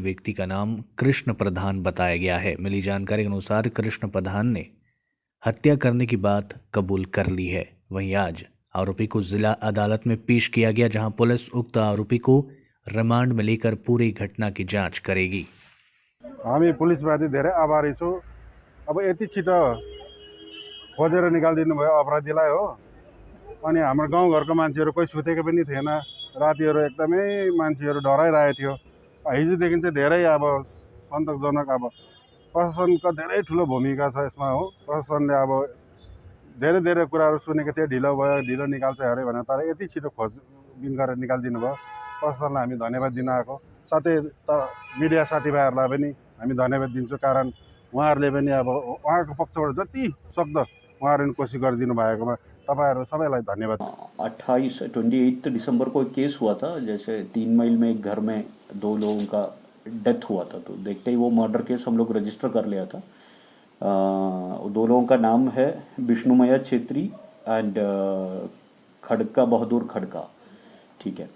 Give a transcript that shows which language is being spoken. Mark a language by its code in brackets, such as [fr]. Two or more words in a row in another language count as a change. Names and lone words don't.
[hi] व्यक्ति का नाम कृष्ण प्रधान बताया गया है। मिली जानकारी के अनुसार कृष्ण प्रधान ने हत्या करने की बात कबूल कर ली है। वहीं आज आरोपी को जिला अदालत में पेश किया गया, जहां पुलिस उक्त आरोपी को रिमांड में लेकर पूरी घटना की जांच करेगी। [ne] हामी पुलिसमाथि धेरै आभारी छौँ। अब यति छिटो खोजेर निकालिदिनु भयो अपराधीलाई हो। अनि हाम्रो गाउँघरको मान्छेहरू कोही सुतेको पनि थिएन। रातिहरू एकदमै मान्छेहरू डराइरहेको थियो। हिजोदेखि चाहिँ धेरै अब सन्तोषजनक अब प्रशासनको धेरै ठुलो भूमिका छ यसमा हो। प्रशासनले अब धेरै धेरै कुराहरू सुनेको थियो, ढिलो भयो, ढिलो निकाल्छ अरे भनेर, तर यति छिटो खोजबिन गरेर निकालिदिनु भयो। प्रशासनलाई हामी धन्यवाद दिन आएको, साथै मिडिया साथीभाइहरूलाई पनि हामी धन्यवाद दिन्छौँ। कारण उहाँहरूले पनि अब उहाँको पक्षबाट जति सक्दो उहाँहरूले कोसिस गरिदिनु भएकोमा तपाईहरु सबैलाई धन्यवाद। [hi] 28 दिसंबर को एक केस हुआ था, जैसे 3 माइल में एक घर में 2 लोगों का डेथ हुआ था, तो देखते ही वो [en] murder case [hi] हम लोग रजिस्टर कर लिया था। 2 लोगों का नाम है विष्णुमया छेत्री एंड खड़का बहादुर खड़का, ठीक है।